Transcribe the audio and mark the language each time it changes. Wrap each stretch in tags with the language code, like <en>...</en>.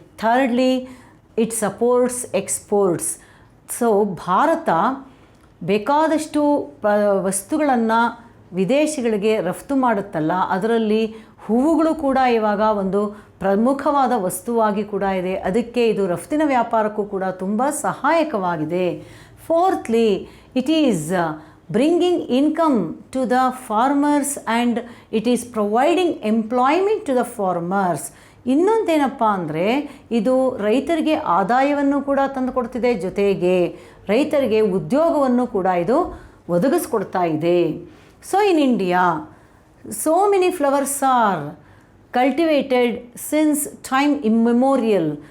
<en>Thirdly it supports exports.</en> <kn>So Bharat ಬೇಕಾದಷ್ಟು ವಸ್ತುಗಳನ್ನು ವಿದೇಶಗಳಿಗೆ ರಫ್ತು ಮಾಡುತ್ತಲ್ಲ, ಅದರಲ್ಲಿ ಹೂವುಗಳು ಕೂಡ ಇವಾಗ ಒಂದು ಪ್ರಮುಖವಾದ ವಸ್ತುವಾಗಿ ಕೂಡ ಇದೆ. ಅದಕ್ಕೆ ಇದು ರಫ್ತಿನ ವ್ಯಾಪಾರಕ್ಕೂ ಕೂಡ ತುಂಬ ಸಹಾಯಕವಾಗಿದೆ.</kn> <en>Fourthly it is bringing income to the farmers and it is providing employment to the farmers.</en> <kn>ಇನ್ನೊಂದೇನಪ್ಪ ಅಂದರೆ, ಇದು ರೈತರಿಗೆ ಆದಾಯವನ್ನು ಕೂಡ ತಂದುಕೊಡ್ತಿದೆ, ಜೊತೆಗೆ ರೈತರಿಗೆ ಉದ್ಯೋಗವನ್ನು ಕೂಡ ಇದು ಒದಗಿಸ್ಕೊಡ್ತಾ ಇದೆ.</kn> <en>So in India so many flowers are cultivated since time immemorial.</en>